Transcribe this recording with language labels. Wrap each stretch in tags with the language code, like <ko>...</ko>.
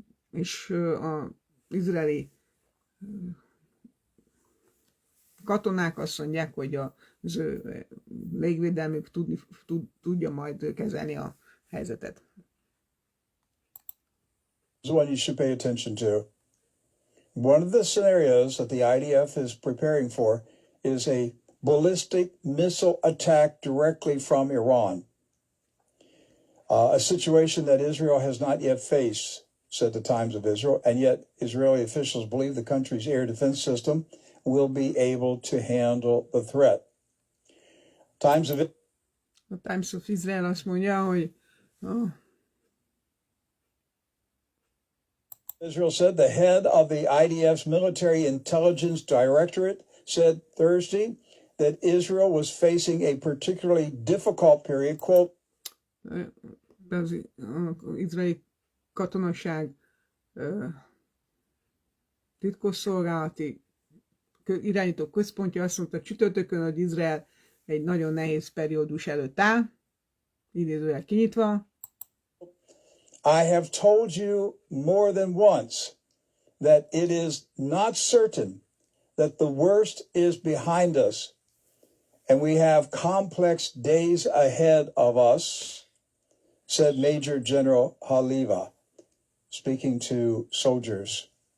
<hu>És az izraeli katonák azt mondják, hogy az ő légvédelmük tudja majd kezelni a helyzetet.</hu> <en>This is one you should pay attention to. One of the scenarios that the IDF is preparing for is a ballistic missile attack directly from Iran. A situation that Israel has not yet faced, said the Times of Israel, and yet Israeli officials believe the country's air defense system will be able to handle the threat.</en> <hu>A Times of Israel azt mondja, hogy</hu> <en>Israel said the head of the IDF's Military Intelligence Directorate said Thursday that Israel was facing a particularly difficult period, quote,</en> <hu>az izraeli katonaság titkosszolgálati irányító központja azt mondta csütörtökön, hogy Izrael egy nagyon nehéz periódus előtt áll, idézőjel kinyitva.</hu> <en>I have told you more than once that it is not certain that the worst is behind us, and we have complex days ahead of us, said Major General Haliva, speaking to soldiers.</en>